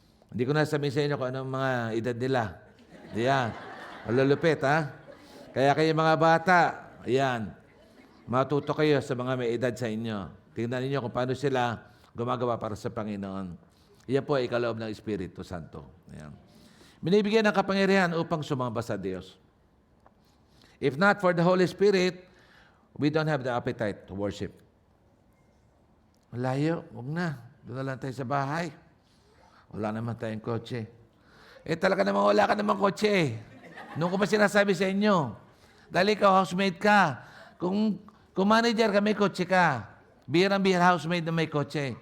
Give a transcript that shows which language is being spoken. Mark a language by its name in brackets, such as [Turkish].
[Filipino] Hindi ko na sabihin sa inyo kung anong mga edad nila. Yan. Malulupit, ha? Kaya kayo mga bata, ayan, matuto kayo sa mga may edad sa inyo. Tingnan niyo kung paano sila gumagawa para sa Panginoon. Iyan po ay kaloob ng Espiritu Santo. Ayan. Binibigyan ng kapangyarihan upang sumamba sa Diyos. [English] If not for the Holy Spirit, we don't have the appetite to worship. [Filipino] Malayo, huwag na. Doon na lang tayo sa bahay. Wala naman tayong kotse. Talaga naman wala ka naman kotse. Noon ko pa sinasabi sa inyo, dahil ikaw housemate ka. Kung manager ka, may kotse ka. Bihirang-bihira housemate na may kotse.